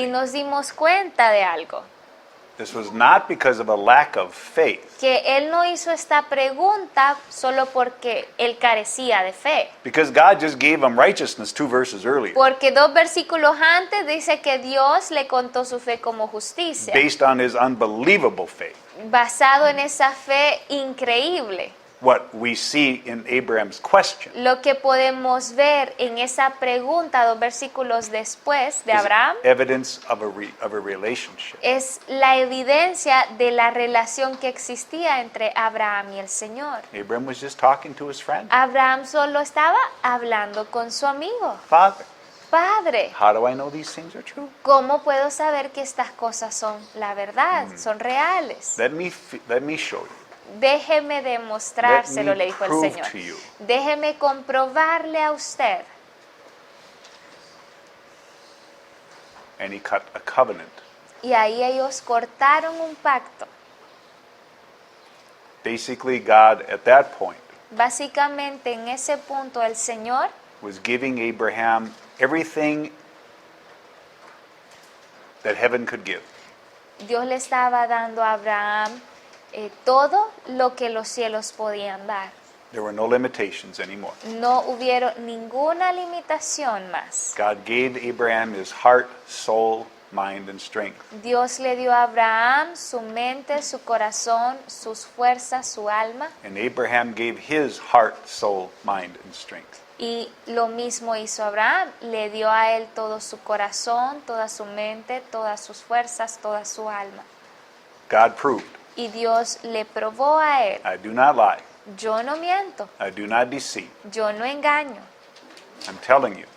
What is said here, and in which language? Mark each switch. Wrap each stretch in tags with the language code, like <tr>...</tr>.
<es>Y nos dimos cuenta de algo,</es> <en>This was not because of a lack of faith,</en> <es>que él no hizo esta pregunta solo porque él carecía de fe.</es> <en>because God just gave him righteousness 2 verses earlier,</en> <es>Porque 2 versículos antes dice que Dios le contó su fe como justicia,</es> <en>based on his unbelievable faith.</en> <es>basado en esa fe increíble.</es> <en>What we see in Abraham's question</en> <es>Lo que podemos ver en esa pregunta 2 versículos después de</es> <en>is Abraham evidence of a relationship.</en> <es>es la evidencia de la relación que existía entre Abraham y el Señor.</es> <en>Abraham was just talking to his friend.</en> <es>Abraham solo estaba hablando con su amigo.</es> <en>Father,</en> <es>Padre,</es> <en>how do I know these things are true?</en> <es>¿cómo puedo saber que estas cosas son la verdad, son reales?</es> <en>Let me show you.</en> <es>Déjeme demostrárselo,</es> <en>Let me</en> <es>le dijo el</es> <en>prove</en> <es>Señor.</es> <en>to you.</en> <es>Déjeme comprobarle a usted.</es> <en>And he cut a covenant.</en> <es>Y ahí ellos cortaron un pacto.</es> <en>Basically, God at that point</en> <es>Básicamente en ese punto el Señor</es> <en>was giving Abraham everything that heaven could give.</en> <es>Dios le estaba dando a Abraham todo lo que los cielos podían dar.</es> <en>There were no limitations anymore.</en> <es>No hubieron ninguna limitación más.</es> <en>God gave Abraham his heart, soul, mind, and strength.</en> <es>Dios le dio a Abraham su mente, su corazón, sus fuerzas, su alma.</es> <en>And Abraham gave his heart, soul, mind, and strength.</en> <es>Y lo mismo hizo Abraham. Le dio a él todo su corazón, toda su mente, todas sus fuerzas, toda su alma.</es> <en>God proved,</en> <es>Y Dios le probó a él.</es> <en>I do not lie,</en> <es>Yo no miento,</es> <en>I do not deceive.</en> <es>yo no engaño.</es> <en>I'm telling you.</en>